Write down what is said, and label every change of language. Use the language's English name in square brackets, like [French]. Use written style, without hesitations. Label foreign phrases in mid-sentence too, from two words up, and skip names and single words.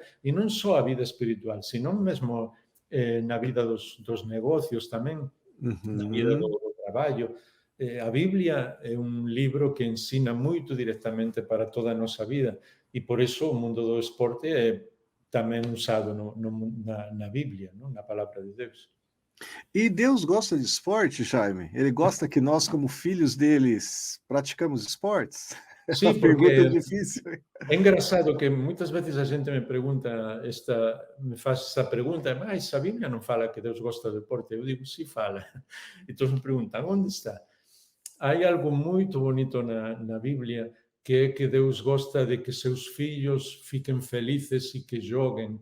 [Galician] E non só a vida espiritual, sino mesmo na vida dos negocios tamén, na vida do, uhum. do traballo. A Biblia é un libro que ensina moito directamente para toda a nosa vida e por iso o mundo do esporte é tamén usado na Biblia, non? Na palabra de Deus. [Portuguese] E Deus gosta de esporte, Jaime? Ele gosta que nós, como filhos deles, praticamos esportes? [Galician] Sí, [Portuguese] A pergunta é [Galician] porque [Portuguese] difícil, hein? [Galician] é engraçado que moitas veces a xente me faz esta pregunta, mas a Biblia non fala que Deus gosta do deporte. Eu digo, sí fala. E todos me preguntan, onde está? Hai algo moito bonito na Biblia que é que Deus gosta de que seus fillos fiquen felices e que joguen,